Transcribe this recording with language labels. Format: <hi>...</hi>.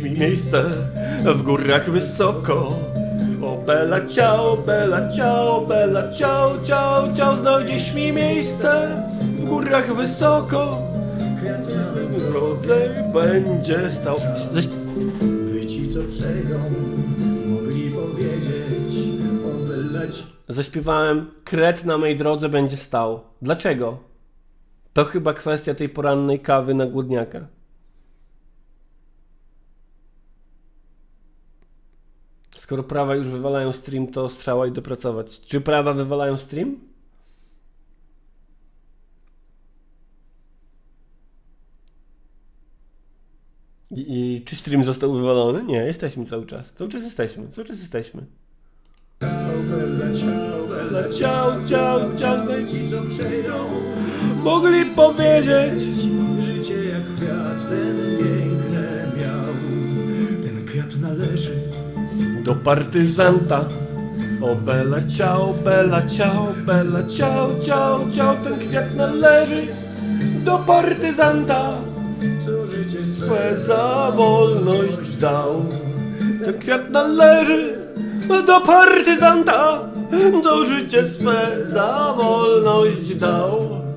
<pl>Mi miejsce w górach wysoko.</pl> <it>O bella ciao, bella ciao, bella ciao, ciao, ciao.</it> <pl>Znajdziesz mi miejsce w górach wysoko. kwiat W drodze będzie stał. by ci co przejdą mogli powiedzieć</pl> <it>o bella ciao.</it> <pl>Zaśpiewałem kret na mej drodze będzie stał. Dlaczego? To chyba kwestia tej porannej kawy na głodniaka. Skoro prawa już wywalają stream, to strzała i dopracować. Czy prawa wywalają stream? I czy stream został wywalony? Nie, jesteśmy cały czas. Cały czas jesteśmy.</pl> <it>Bella ciao, bella Ciao, ciao, ciao.</it> <pl>ci co przejdą. Mogli powiedzieć. Życie jak kwiat, ten piękne miał. Ten kwiat należy Do partyzanta.</pl> <it>O bella ciao, bella ciao, bella ciao, ciao, ciao.</it> <pl>Ten kwiat należy do partyzanta. co życie Swe za wolność dał. Ten kwiat należy do partyzanta. To życie swe za wolność dał.</pl>